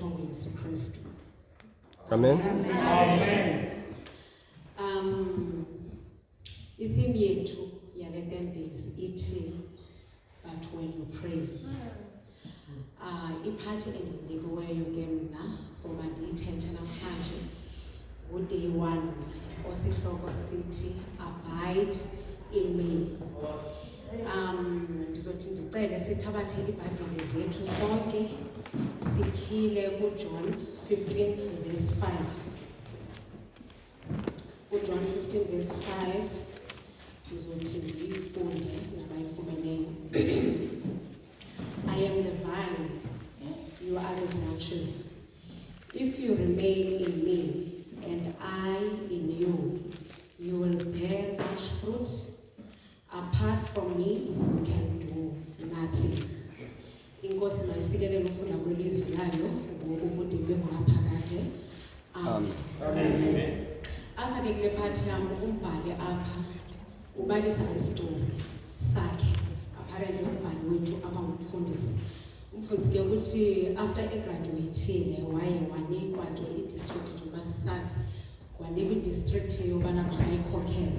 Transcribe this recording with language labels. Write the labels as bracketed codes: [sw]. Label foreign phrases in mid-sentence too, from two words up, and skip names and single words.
[xh] Yesu Kristu. Amen. Amen. I-theme yethu yale 10 days ithi [en] but when you pray. [xh] Iphathi endinikiweyo ke mna for mandiyithethe namhlanje day 1 osihloko sithi [en] abide in me. [xh] Ndizothi ndicele sithabathe iBhayibhile zethu sonke sikhile kuJohn 15 verse 5. John 15 verse 5 ndizothi ndiyifunde nabayifumeneyo. [en] I am the vine, you are the branches. If you remain in me and I in you, you will bear much fruit. Apart from me, you can do nothing. [xh] Inkosi mayisikelele ufunda kwelizwi layo ngokubude bengaphakade. Amen. Apha ke kule phathi yam umbhali apha ubalisa isitori sakhe. Apparently umbhali wethu abangumfundisi. Umfundisi ke ukuthi after egraduateile wanikwa ke i-district njengoba sisazi, wanikwa i-district yobana makayikhokhele.